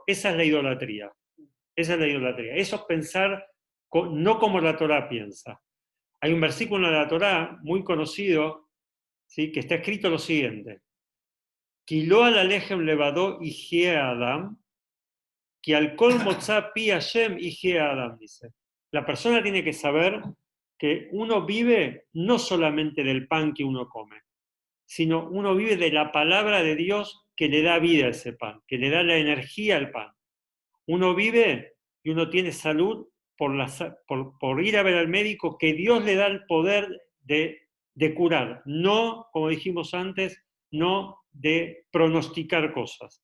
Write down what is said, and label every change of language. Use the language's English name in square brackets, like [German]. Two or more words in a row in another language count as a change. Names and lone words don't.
[Spanish] Esa es la idolatría. Esa es la idolatría. Eso es pensar no como la Torá piensa. Hay un versículo de la Torá muy conocido, ¿sí?, que está escrito lo siguiente. [Hebrew] כי לא על הלחם לבדו יחיה אדם, כי על כל מוצא פי השם יחיה אדם, [Spanish] dice. La persona tiene que saber que uno vive no solamente del pan que uno come, sino uno vive de la palabra de Dios que le da vida a ese pan, que le da la energía al pan. Uno vive y uno tiene salud por ir a ver al médico, que Dios le da el poder de curar, no, como dijimos antes, no de pronosticar cosas.